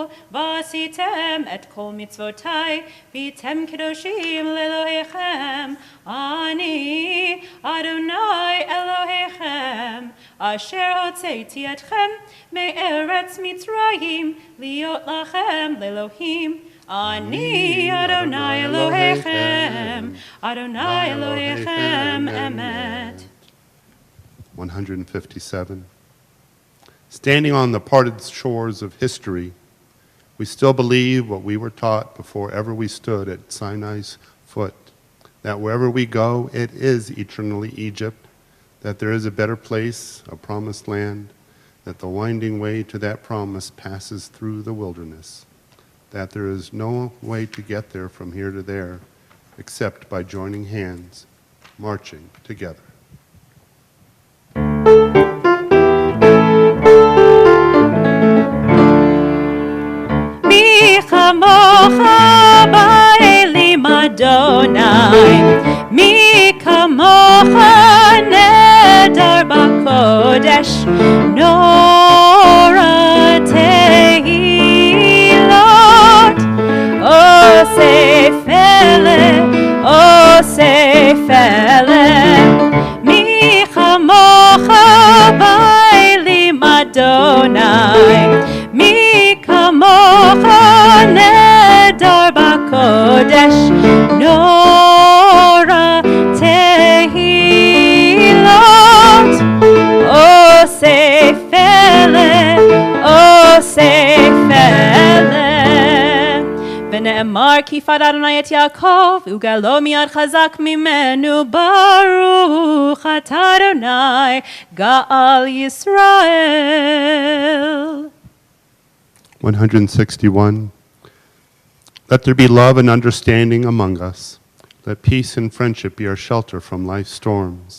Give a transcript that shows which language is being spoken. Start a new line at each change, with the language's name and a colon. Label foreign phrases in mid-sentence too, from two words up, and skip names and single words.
Hebrew: ועשיתם את כל מצוותי והייתם קדושים לאלוהיכם אני אדוני אלוהיכם אשר הוצאתי אתכם מארץ מצרים להיות לכם לאלוהים אני אדוני אלוהיכם, אדוני אלוהיכם אמת.
English: 157. Standing on the parted shores of history, we still believe what we were taught before ever we stood at Sinai's foot, that wherever we go, it is eternally Egypt, that there is a better place, a promised land, that the winding way to that promise passes through the wilderness, that there is no way to get there from here to there except by joining hands, marching together.
Hebrew: מי כמוכה באלים אדוני, מי כמוכה נאדר בקודש, נורא תהילות, עושה פלא, מי כמוכה באלים אדוני, מי כמוכה נאדר בקודש, נורא תהילות, עושה פלא. ונאמר כי יפאר אדוני את יעקב וגאלו מיד חזק ממנו ברוך אתה אדוני גאל ישראל.
English: 161. Let there be love and understanding among us. Let peace and friendship be our shelter from life's storms.